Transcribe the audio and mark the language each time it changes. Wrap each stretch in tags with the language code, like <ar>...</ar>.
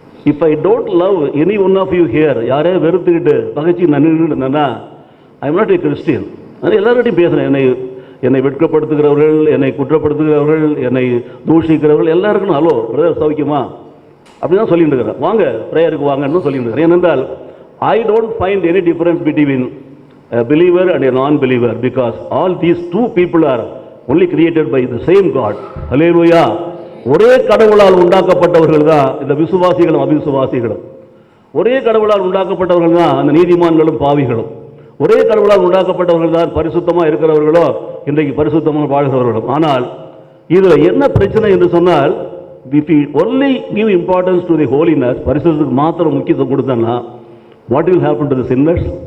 <en>if I don't love any one of you here,</en> <ta>யாரையும் வெறுத்துக்கிட்டு பகைச்சி நின்றுனா</ta> <en>I am not a Christian.</en> <ta>அது எல்லார்கிட்டையும் பேசுகிறேன். என்னை வெட்கப்படுத்துகிறவர்கள், என்னை குற்றப்படுத்துகிறவர்கள், என்னை தூஷிக்கிறவர்கள் எல்லாருக்கும் ஹலோ பிரதர் சௌக்கியமா அப்படி தான் சொல்லிட்டு இருக்கிறேன். வாங்க ப்ரேயருக்கு வாங்கன்னு சொல்லிட்டு இருக்கிறேன். ஏனென்றால்</ta> <en>I don't find any difference between a believer and a non-believer, because all these two people are only created by the same God. Hallelujah.</en> <ta>ஒரே கடவுளால் உண்டாக்கப்பட்டவர்கள் தான் இந்த விசுவாசிகளும் அவிசுவாசிகளும். ஒரே கடவுளால் உண்டாக்கப்பட்டவர்கள் தான் அந்த நீதிமான்களும் பாவிகளும். ஒரே கடவுளால் உண்டாக்கப்பட்டவர்கள் தான் பரிசுத்தமாக இருக்கிறவர்களோ இன்றைக்கு பரிசுத்தமாக வாழ்கிறவர்களும். ஆனால் இதில் என்ன பிரச்சனை என்று சொன்னால்,</ta> <en>if we only give importance to the holiness,</en> <ta>பரிசுத்தத்துக்கு மாத்திரம் முக்கியத்துவம் கொடுத்தோம்னா,</ta> <en>what will happen to the sinners?</en>